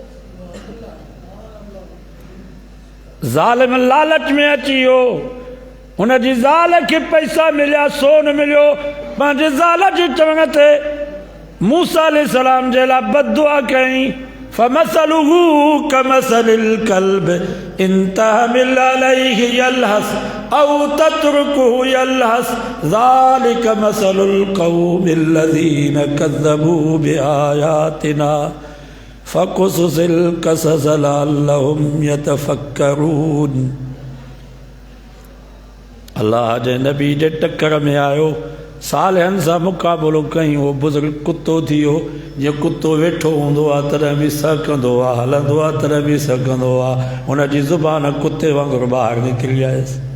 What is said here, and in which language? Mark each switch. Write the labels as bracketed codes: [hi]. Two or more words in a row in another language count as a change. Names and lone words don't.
[sd] ज़ालिम लालच में अची वियो, उन जी ज़ाल खे पैसा मिलिया, सोन मिलियो, पंहिंजे ज़ाल जे चवण ते मूसा अलैहिस्सलाम जे लाइ बददुआ कई, [ar] فمثله كمثل الكلب إن تحمل عليه يلهث أو تتركه يلهث ذلك مثل القوم الذين كذبوا بآياتنا فاقصص القصص لعلهم يتفكرون. [sd] अल्लाह जे नबी जे टक्कर में आयो, सालिहनि सां मुक़ाबिलो कई, उहो बुज़ुर्ग कुतो थी वियो। जीअं कुतो वेठो हूंदो आहे तॾहिं बि सहकंदो आहे, हलंदो आहे तॾहिं बि सहकंदो आहे, हुन जी ज़ुबान कुते वांगुरु ॿाहिरि निकिरी आयसि।